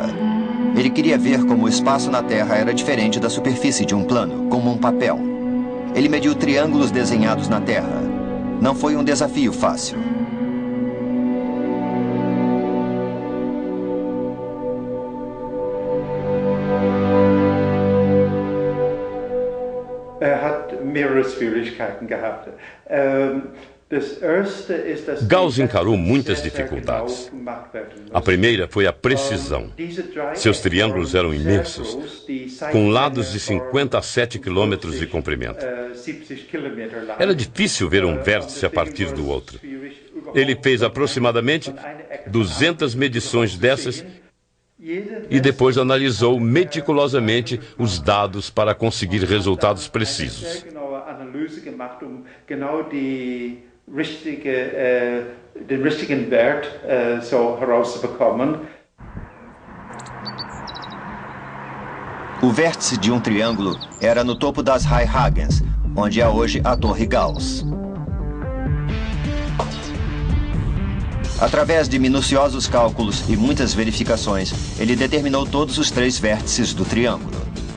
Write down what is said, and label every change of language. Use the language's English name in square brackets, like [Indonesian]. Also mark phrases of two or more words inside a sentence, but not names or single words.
[Portuguese] Ele queria ver como o espaço na Terra era diferente da superfície de um plano, como um papel. Ele mediu triângulos desenhados na Terra. Não foi um desafio fácil. [German] Hat mehrere Schwierigkeiten gehabt. [Portuguese] Gauss encarou muitas dificuldades. A primeira foi a precisão. Seus triângulos eram imensos, com lados de 57 quilômetros de comprimento. Era difícil ver um vértice a partir do outro. Ele fez aproximadamente 200 medições dessas e depois analisou meticulosamente os dados para conseguir resultados precisos. [German] Den richtigen Wert so herauszubekommen. [Portuguese] O vértice de um triângulo era no topo das Hagens, onde há hoje a Torre Gauss. Através de minuciosos cálculos e muitas verificações, ele determinou todos os 3 vértices do triângulo.